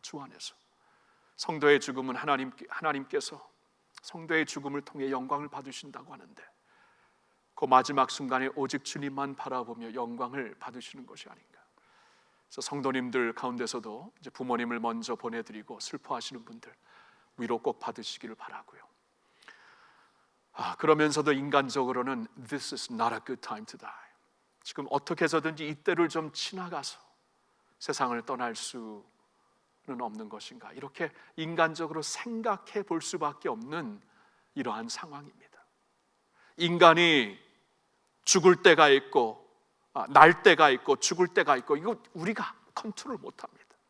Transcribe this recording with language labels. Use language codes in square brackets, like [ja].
[ko] 주 안에서 성도의 죽음은 하나님께서 성도의 죽음을 통해 영광을 받으신다고 하는데, 그 마지막 순간에 오직 주님만 바라보며 영광을 받으시는 것이 아닌가. 그래서 성도님들 가운데서도 이제 부모님을 먼저 보내드리고 슬퍼하시는 분들 위로 꼭 받으시기를 바라고요. 그러면서도 인간적으로는 [en] This is not a good time to die. [ko] 지금 어떻게 해서든지 이때를 좀 지나가서 세상을 떠날 수는 없는 것인가, 이렇게 인간적으로 생각해 볼 수밖에 없는 이러한 상황입니다. 인간이 죽을 때가 있고 날 때가 있고 죽을 때가 있고, 이거 우리가 컨트롤 못합니다.